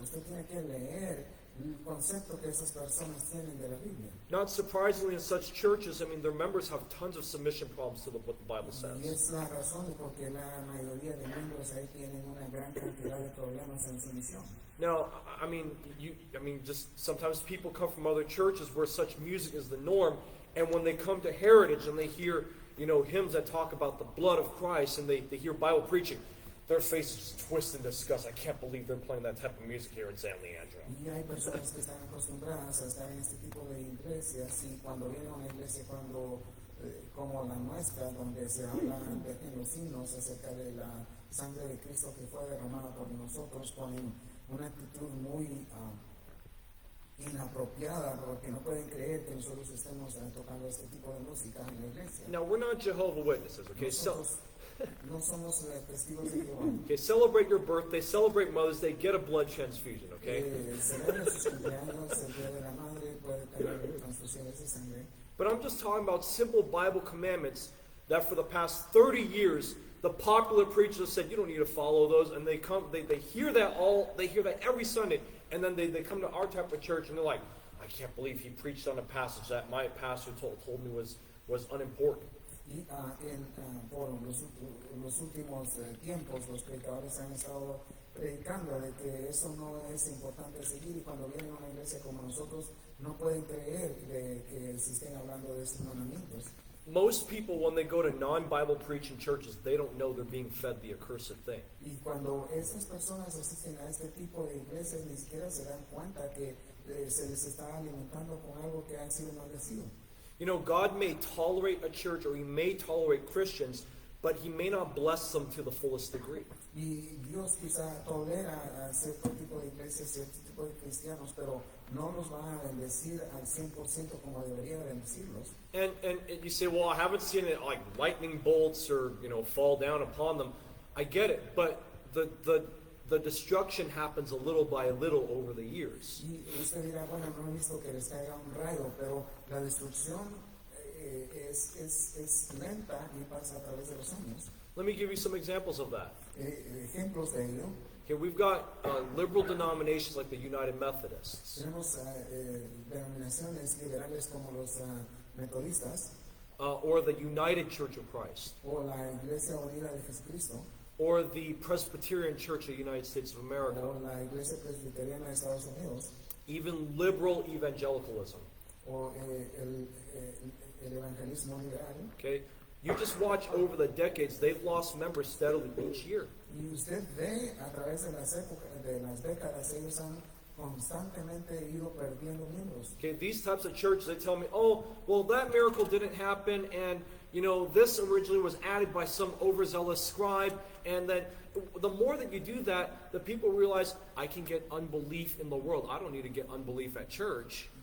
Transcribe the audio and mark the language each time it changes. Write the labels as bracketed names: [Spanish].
[Spanish] Usted tiene que leer el concepto que esas personas tienen de la Biblia. [English] Not surprisingly, in such churches, I mean, their members have tons of submission problems to what the Bible says. [Spanish] Y es la razón de por qué la mayoría de miembros ahí tienen una gran cantidad de problemas en sumisión. [English] Now, I mean, just sometimes people come from other churches where such music is the norm, and when they come to Heritage and they hear, hymns that talk about the blood of Christ, and they hear Bible preaching, their faces twist in disgust. I can't believe they're playing that type of music here in San Leandro. [Spanish] Y hay personas que están acostumbradas a estar en este tipo de iglesias y cuando vienen a una iglesia como la nuestra, donde se habla en los himnos acerca de la sangre de Cristo que fue derramada por nosotros, ponen una actitud muy inapropiada porque no pueden creer que nosotros estemos tocando este tipo de música en la iglesia. [English] Now, we're not Jehovah's Witnesses, okay? [Spanish] No somos testigos de Jehová. [English] Okay, celebrate your birthday, celebrate Mother's Day, get a blood transfusion, okay? [Spanish] Celebra sus cumpleaños, el día de la madre, puede tener transfusiones de sangre. [English] But I'm just talking about simple Bible commandments that for the past 30 years, the popular preachers have said, you don't need to follow those, and they hear that every Sunday, and then they come to our type of church, and they're like, I can't believe he preached on a passage that my pastor told me was unimportant. [Spanish] Y por los últimos tiempos los predicadores han estado predicando de que eso no es importante seguir, y cuando vienen a una iglesia como nosotros no pueden creer de que se estén hablando de esos mandamientos. [English] Most people, when they go to non-Bible preaching churches, they don't know they're being fed the accursed thing. [Spanish] Y cuando esas personas asisten a este tipo de iglesias ni siquiera se dan cuenta que se les está alimentando con algo que ha sido maldecido. [English] God may tolerate a church, or he may tolerate Christians, but he may not bless them to the fullest degree. [Spanish] Y Dios quizá tolera a cierto tipo de iglesias, cierto tipo de cristianos, pero no los va a bendecir al 100% como debería bendecirlos. [English] And you say, well, I haven't seen it like lightning bolts or fall down upon them. I get it, but the destruction happens a little by little over the years. [Spanish] Y usted dirá, bueno, no he visto que les caiga un rayo, pero la destrucción es lenta y pasa a través de los años. [English] Let me give you some examples of that. [Spanish] Ejemplos de ello. [English] Okay, we've got liberal denominations like the United Methodists. [Spanish] Tenemos denominaciones liberales como los metodistas. [English] Or the United Church of Christ. [Spanish] O la Iglesia Unida de Jesucristo. [English] Or the Presbyterian Church of the United States of America. [Spanish] O la Iglesia Presbiteriana de Estados Unidos. [English] Even liberal evangelicalism. [Spanish] O el evangelismo liberal. [English] Okay, you just watch over the decades; they've lost members steadily each year. [Spanish] Y usted ve a través de las décadas, ellos han constantemente ido perdiendo miembros. [English] Okay, these types of churches, they tell me, oh, well, that miracle didn't happen, and this originally was added by some overzealous scribe, and then the more that you do that, the people realize, I can get unbelief in the world. I don't need to get unbelief at church.